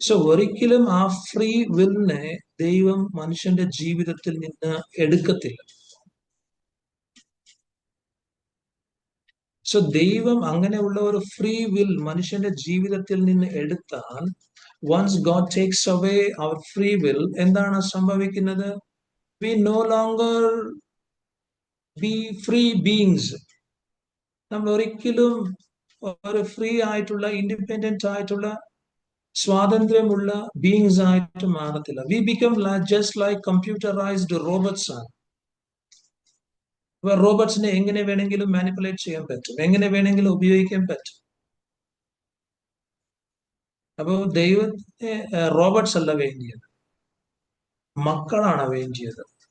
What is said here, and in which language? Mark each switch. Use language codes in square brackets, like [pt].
[ml] ഒരിക്കലും ആ ഫ്രീ വില്ലിനെ ദൈവം മനുഷ്യന്റെ ജീവിതത്തിൽ നിന്ന് എടുക്കത്തില്ല. ദൈവം അങ്ങനെയുള്ള ഒരു ഫ്രീ വിൽ മനുഷ്യന്റെ ജീവിതത്തിൽ നിന്ന് എടുത്താൽ, [en] once God takes away our free will, [ml] എന്താണ് സംഭവിക്കുന്നത്? [en] We no longer be free beings. [ml] നമ്മൾ ഒരിക്കലും ഒരു ഫ്രീ ആയിട്ടുള്ള, ഇൻഡിപെൻഡന്റ് ആയിട്ടുള്ള, സ്വാതന്ത്ര്യമുള്ള ബീയിങ്സ് ആയിട്ട് മാറത്തില്ല. [en] We become just like computerized robots ആണ്. [ml] റോബോട്ട്സിനെ എങ്ങനെ വേണമെങ്കിലും മാനിപ്പുലേറ്റ് ചെയ്യാൻ പറ്റും, എങ്ങനെ വേണമെങ്കിലും ഉപയോഗിക്കാൻ പറ്റും. അപ്പോ ദൈവത്തെ റോബോട്ട്സ് അല്ല വേണ്ടിയത്, മക്കളാണ് വേണ്ടിയത്.